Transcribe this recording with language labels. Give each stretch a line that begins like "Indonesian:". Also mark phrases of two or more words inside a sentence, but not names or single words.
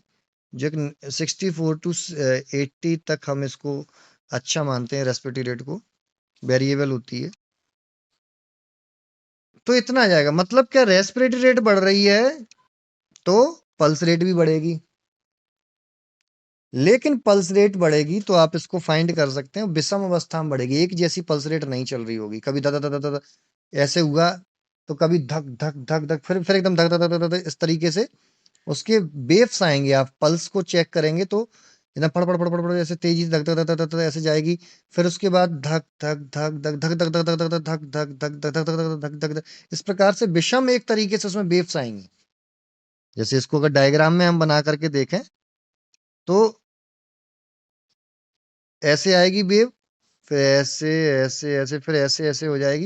Hindi: जो 64 टू 80 तक हम इसको अच्छा मानते हैं
English: respiratory rate
Hindi: को, वेरिएबल होती है। तो इतना आ जाएगा। मतलब क्या,
English: respiratory rate
Hindi: बढ़ रही है तो
English: pulse rate
Hindi: भी बढ़ेगी। लेकिन
English: pulse rate
Hindi: बढ़ेगी तो आप इसको फाइंड कर सकते हैं, विषम अवस्था में बढ़ेगी, एक जैसी
English: pulse rate
Hindi: नहीं चल रही होगी। कभी धक धक धक धक ऐसे हुआ, तो कभी धक धक धक धक, फिर एकदम धक धक धक धक, इस तरीके से उसके वेव्स आएंगे। आप पल्स को चेक करेंगे तो इतना फड़ फड़ फड़ फड़ फड़ ऐसे तेजी से धक धक धक धक धक ऐसे जाएगी। फिर उसके बाद धक धक धक धक धक धक धक धक धक धक धक धक धक धक धक धक धक धक, इस प्रकार से विषम एक तरीके से उसमें वेव्स आएंगी। जैसे इसको अगर डायग्राम में हम बना करके देखें तो ऐसे आएगी वेव, फिर ऐसे ऐसे ऐसे, फिर ऐसे ऐसे हो जाएगी।